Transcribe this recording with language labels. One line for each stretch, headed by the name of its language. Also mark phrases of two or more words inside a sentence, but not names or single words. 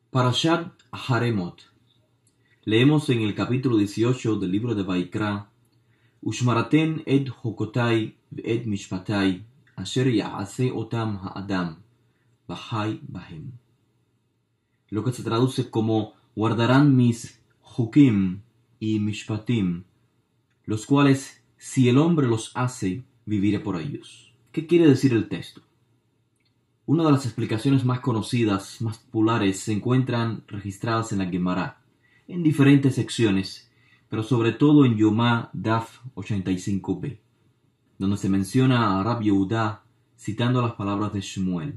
Hebrew: פרשת הרמות.
Spanish: Leemos en el capítulo 18 del libro de Vaikra:
Hebrew: ושמרתם את חקותי את משפטי אשר יעשה אתם האדם וחי בהם.
Spanish: Lo que se traduce como: guardarán mis hukim y mishpatim, los cuales, si el hombre los hace, viviré por ellos. ¿Qué quiere decir el texto? Una de las explicaciones más conocidas, más populares, se encuentran registradas en la Gemara, en diferentes secciones, pero sobre todo en Yomá Daf 85b, donde se menciona a Rab Yehudá citando las palabras de Shmuel.